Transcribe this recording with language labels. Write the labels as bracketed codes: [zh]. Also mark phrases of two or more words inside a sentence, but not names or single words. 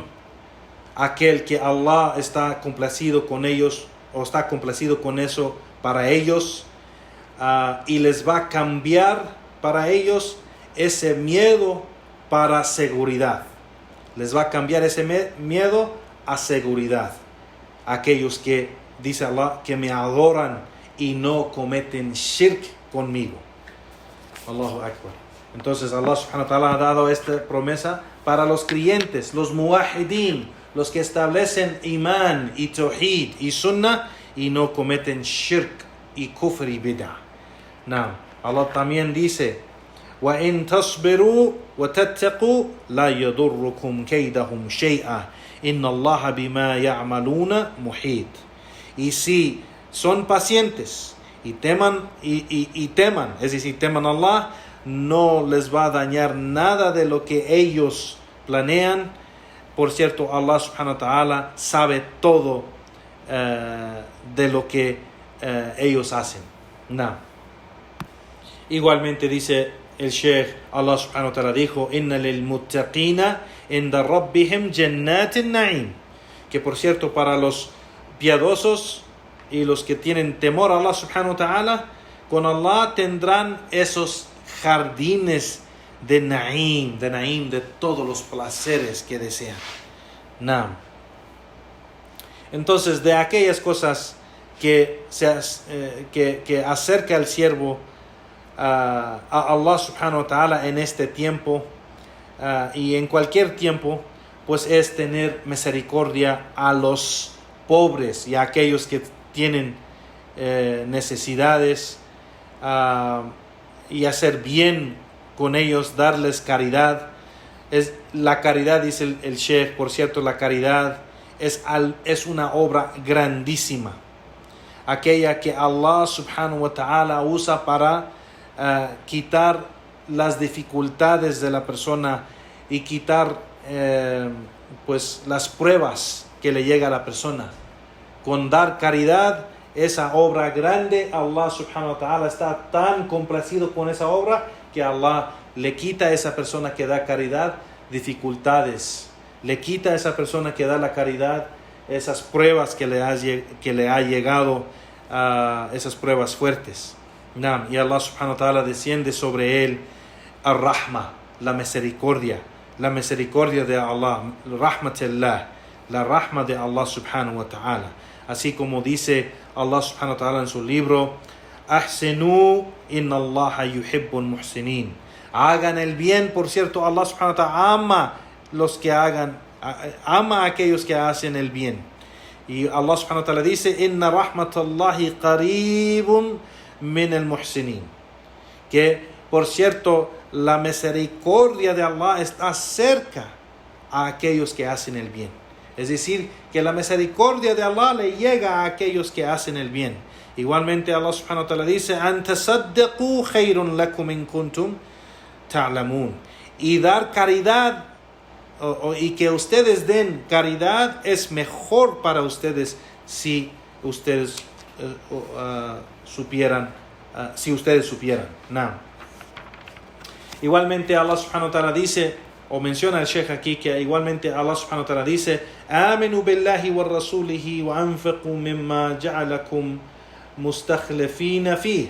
[es] Aquel que Allah está complacido con ellos, o está complacido con eso para ellos, y les va a cambiar para ellos ese miedo para seguridad. Les va a cambiar ese miedo a seguridad. Aquellos que, dice Allah, que me adoran y no cometen shirk conmigo. [ar] الله أكبر. [es] Entonces Allah [ar] سبحانه وتعالى [es] ha dado esta promesa para los creyentes, los muwahidin, los que establecen imán y tawhid y sunnah y no cometen shirk y kufr y bid'ah. Allah también dice, [ar] وَإِن تَصْبِرُوا وَتَتَّقُوا لَا يَضُرُّكُمْ كَيْدَهُمْ شَيْئًا إِنَّ اللَّهَ بِمَا يَعْمَلُونَ مُحِيطٌ. [es] Y si son pacientes y teman, es decir, teman a Allah, no les va a dañar nada de lo que ellos planean. Por cierto, Allah [ar] سبحانه وتعالى [es] sabe todo de lo que ellos hacen. Igualmente dice el Sheikh, Allah [ar] سبحانه وتعالى [es] dijo, [ar] إن للمتقين عند ربهم جنات النعيم. [es] Que por cierto, para los piadosos y los que tienen temor a Allah [ar] سبحانه وتعالى, [es] con Allah tendrán esos jardines de na'im, de todos los placeres que desean. Naam. Entonces, de aquellas cosas que acerca al siervo a Allah [ar] سبحانه وتعالى [es] en este tiempo y en cualquier tiempo, pues es tener misericordia a los pobres y a aquellos que tienen necesidades, y hacer bien con ellos, darles caridad. La caridad, dice el Sheikh, por cierto, la caridad es una obra grandísima, aquella que Allah [ar] سبحانه وتعالى [es] usa para quitar las dificultades de la persona y quitar pues las pruebas que le llega a la persona. Con dar caridad, esa obra grande, Allah [ar] سبحانه وتعالى [es] está tan complacido con esa obra que Allah le quita a esa persona que da caridad dificultades, le quita a esa persona que da la caridad esas pruebas que le ha llegado, esas pruebas fuertes. Y Allah [ar] سبحانه وتعالى [es] desciende sobre él ar-Rahma, la misericordia de Allah, rahmatillah, la rahma de Allah [ar] سبحانه وتعالى. [es] Así como dice Allah [ar] سبحانه وتعالى [es] en su libro, [ar] أحسنوا إن الله يحب المحسنين. [es] Hagan el bien, por cierto, Allah [ar] سبحانه وتعالى [es] ama a aquellos que hacen el bien. Y Allah [ar] سبحانه وتعالى [es] dice, [ar] إن رحمة الله قريب من المحسنين. [es] Que, por cierto, la misericordia de Allah está cerca a aquellos que hacen el bien. Es decir, que la misericordia de Allah le llega a aquellos que hacen el bien. Igualmente Allah [ar] سبحانه وتعالى [es] dice, [ar] أن تصدقوا خير لكم إن كنتم تعلمون. [es] Y dar caridad, y que ustedes den caridad, es mejor para ustedes si ustedes supieran. No. Igualmente Allah [ar] سبحانه وتعالى [es] dice, o menciona el Sheikh aquí, que igualmente Allah [ar] سبحانه وتعالى [es] dice, [ar] آمنوا بالله ورسوله وأنفقوا مما جعلكم مستخلفين فيه.